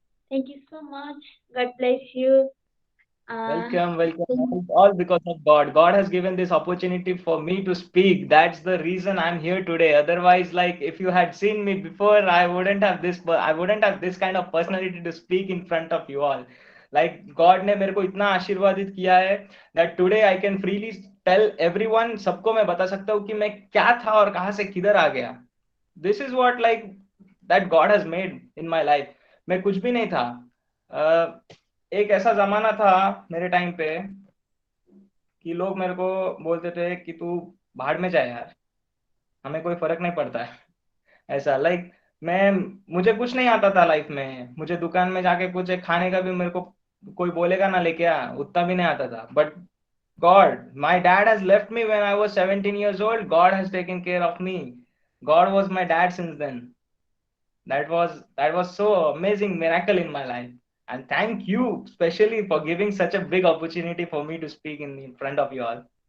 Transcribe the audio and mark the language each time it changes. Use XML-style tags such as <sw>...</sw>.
<en>Thank you so much. God bless you. Uh, Welcome, welcome. All because of God. God has given this opportunity for me to speak. That's the reason I'm here today. Otherwise, like if you had seen me before, I wouldn't have this. I wouldn't have this kind of personality to speak in front of you all.</en> <hi>Like God ने मेरे को इतना आशीर्वादित किया है</hi> <en>that today I can freely tell everyone,</en> <hi>सबको मैं बता सकता हूँ कि मैं क्या था और कहाँ से किधर आ गया.</hi> <en>This is what like that God has made in my life.</en> <hi>मैं कुछ भी नहीं था. एक ऐसा जमाना था मेरे टाइम पे कि लोग मेरे को बोलते थे कि तू भाड़ में जाए यार, हमें कोई फर्क नहीं पड़ता है. ऐसा लाइक मैं मुझे कुछ नहीं आता था लाइफ में. मुझे दुकान में जाके कुछ एक खाने का भी मेरे को कोई बोलेगा ना लेके आ, उतना भी नहीं आता था.</hi> <en>But God, my dad has left me when I was 17 years old. God has taken care of me. God was my dad since then. That was so amazing miracle in my life. And thank you especially for giving such a big opportunity for me to speak in front of you all.</en>